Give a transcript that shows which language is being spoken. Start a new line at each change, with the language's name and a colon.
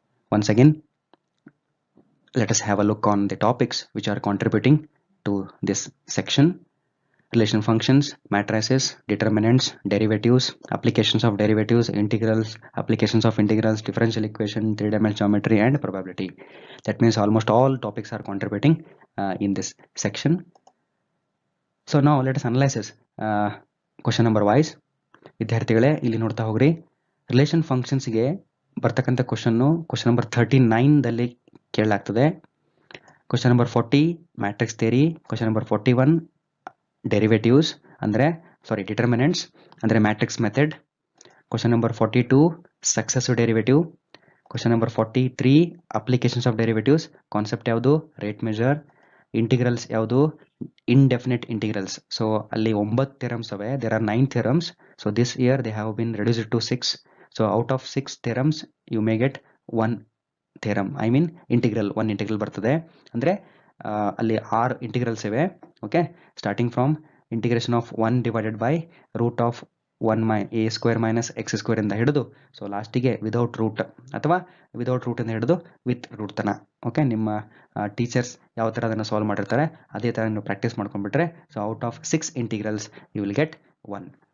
English: Once again, let us have a look on the topics which are contributing to this section: relation functions, matrices, determinants, derivatives, applications of derivatives, integrals, applications of integrals, differential equation, 3-dimensional geometry, and probability. That means almost all topics are contributing in this section.
Kannada: So ನಾವು
English: Let us analysis question number wise.
Kannada: ವಿದ್ಯಾರ್ಥಿಗಳೇ ಇಲ್ಲಿ ನೋಡ್ತಾ ಹೋಗ್ರಿ. Relation ಫಂಕ್ಷನ್ಸ್ಗೆ ಬರ್ತಕ್ಕಂಥ question number 39ದಲ್ಲಿ ಕೇಳಲಾಗ್ತದೆ. Question number 40 matrix theory, question number 41 derivatives ಅಂದರೆ determinants ಅಂದರೆ matrix method, question number 42 successive derivative, question number 43 applications of derivatives, concept ಯಾವುದು rate measure, integrals ಯಾವುದು indefinite integrals. So ಅಲ್ಲಿ 9 theorems ಅವೆ.
English: There are 9 theorems. So this year they have been reduced to 6. So out of 6 theorems you may get 1 theorem. I mean integral, 1 integral ಬರ್ತದೆ.
Kannada: ಅಂದರೆ ಅಲ್ಲಿ 6 integrals ಇವೆ. Okay,
English: starting from integration of 1 divided by root of 1 a square minus X square
Kannada: ಇಂದ ಹಿಡಿದು so ಲಾಸ್ಟಿಗೆ without root ಅಥವಾ without root ಇಂದ ಹಿಡಿದು ವಿತ್ ರೂಟ್ ತನ. ಓಕೆ, ನಿಮ್ಮ ಟೀಚರ್ಸ್ ಯಾವ ಥರ ಅದನ್ನು ಸಾಲ್ವ್ ಮಾಡಿರ್ತಾರೆ ಅದೇ ಥರ ನೀವು practice ಮಾಡ್ಕೊಂಡ್ಬಿಟ್ರೆ
English: So out of 6 integrals you will get 1.